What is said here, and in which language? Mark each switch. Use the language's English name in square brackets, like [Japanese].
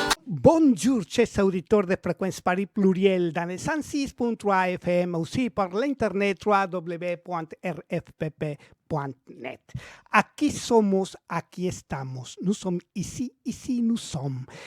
[French] Bonjour, chers auditeurs de Fréquence Paris Pluriel dans le 106.3 FM, aussi par l'internet www.rfpp.net. [Spanish] Aquí somos, aquí estamos. [French] Nous sommes ici, ici nous sommes.